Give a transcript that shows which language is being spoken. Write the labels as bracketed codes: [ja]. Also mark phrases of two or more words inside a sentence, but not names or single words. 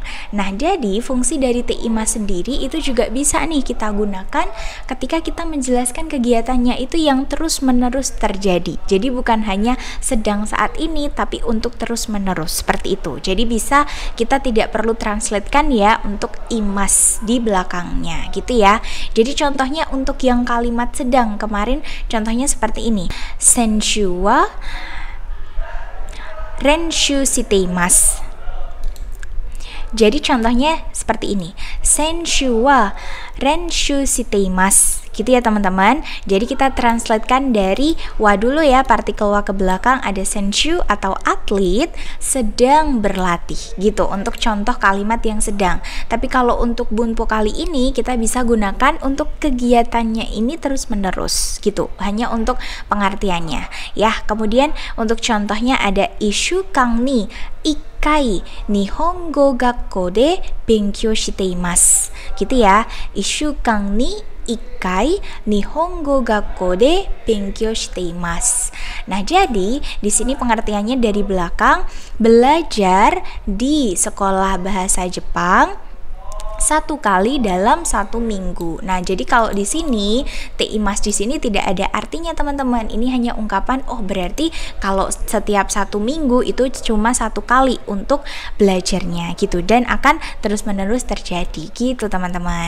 [id] Nah, jadi fungsi dari teimas sendiri itu juga bisa nih kita gunakan ketika kita menjelaskan kegiatannya itu yang terus-menerus terjadi. Jadi bukan hanya sedang saat ini, tapi untuk terus-menerus, seperti itu. Jadi bisa kita tidak perlu translatekan ya untuk imas di belakangnya gitu ya. Jadi contohnya untuk yang kalimat sedang kemarin, contohnya seperti ini. [ja] 選手は練習しています. [id] Jadi contohnya seperti ini. [ja] 選手は練習しています [id] Gitu ya teman-teman. Jadi kita translatekan dari wa dulu ya, partikel wa ke belakang ada senshu atau atlet sedang berlatih gitu untuk contoh kalimat yang sedang. Tapi kalau untuk bunpo kali ini kita bisa gunakan untuk kegiatannya ini terus-menerus gitu, hanya untuk pengertiannya ya. Kemudian untuk contohnya ada [ja] 一週間に一回日本語学校で勉強しています [id] gitu ya. [ja] 一週間に一回日本語学校で勉強しています. [id] Nah, jadi di sini pengertiannya dari belakang, belajar di sekolah bahasa Jepang 1 kali dalam 1 minggu. Nah, jadi kalau di sini teimas di sini tidak ada artinya teman-teman. Ini hanya ungkapan oh berarti kalau setiap 1 minggu itu cuma 1 kali untuk belajarnya gitu, dan akan terus-menerus terjadi gitu teman-teman.